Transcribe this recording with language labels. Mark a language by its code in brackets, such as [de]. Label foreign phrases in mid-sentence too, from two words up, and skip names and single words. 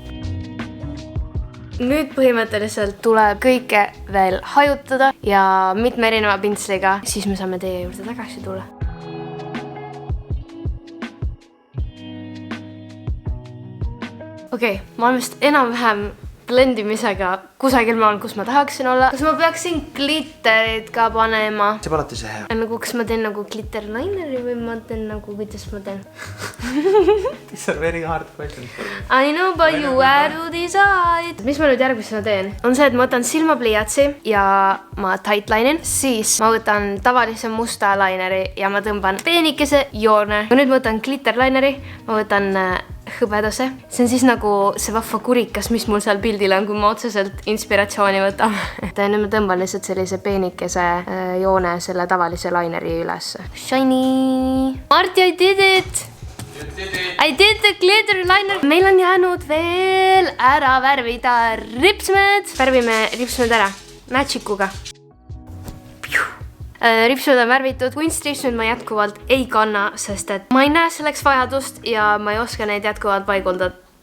[et] Nüüd põhimõtteliselt tuleb kõike veel hajutada ja mitme erineva pintsliga, siis me saame teie juurde tagasi tulla. Okei, ma olen vist enam-vähem blendimisega kusagil maal, kus ma tahaksin olla. Kas ma peaksin glitterit ka panema? See pole alati see hea. Nagu kas ma teen nagu glitterlineri või ma teen nagu, kuidas ma teen? [en] These are very hard questions. I know but you have to decide. [et] Mis ma nüüd järgmisena teen? On see, et ma võtan silmapliiatsi ja ma tightline'in. Siis ma võtan tavalise musta lineri ja ma tõmban peenikese joone. Ja nüüd ma võtan glitterlineri. Ma võtan hõbedase. See on siis nagu see vahva kurikas, mis mul seal pildil on, kui ma otseselt inspiratsiooni võtan. Nüüd ma tõmban lihtsalt sellise peenikese joone selle tavalise lineri üles. [en] Shiny! Marti, I did it! I did the glitter liner! [et] Meil on jäänud veel ära värvida ripsmed. Värvime ripsmed ära Magikuga. Ripsmed on värvitud, kunstripsmed ma jätkuvalt ei kanna, sest et ma ei näe selleks vajadust ja ma ei oska neid jätkuvalt paiguldada.